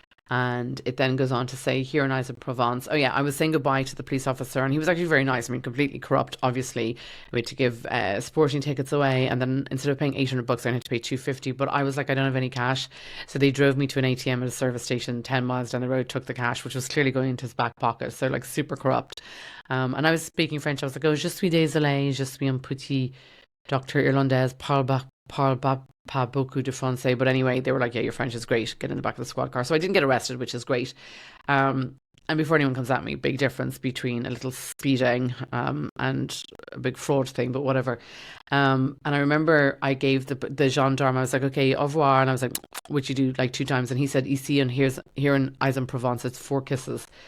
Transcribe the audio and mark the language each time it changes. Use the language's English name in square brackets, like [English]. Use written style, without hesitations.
[English] And it then goes on to say, here in Aix-en-Provence. Oh yeah, I was saying goodbye to the police officer, and he was actually very nice. I mean, completely corrupt, obviously. We had to give sporting tickets away, and then instead of paying $800, I had to pay $250. But I was like, I don't have any cash, so they drove me to an ATM at a service station 10 miles down the road, took the cash, which was clearly going into his back pocket. So like super corrupt. And I was speaking French. I was like, oh, [French] je suis désolé, je suis un petit docteur irlandais, parle pas beaucoup de français. [English] But anyway, they were like, yeah, your French is great, get in the back of the squad car. So I didn't get arrested, which is great. And before anyone comes at me, big difference between a little speeding and a big fraud thing, but whatever. And I remember I gave the gendarme, I was like, okay, au revoir, and I was like, which you do like 2 times, and he said, ici, and here in Aix-en-Provence, it's 4 kisses.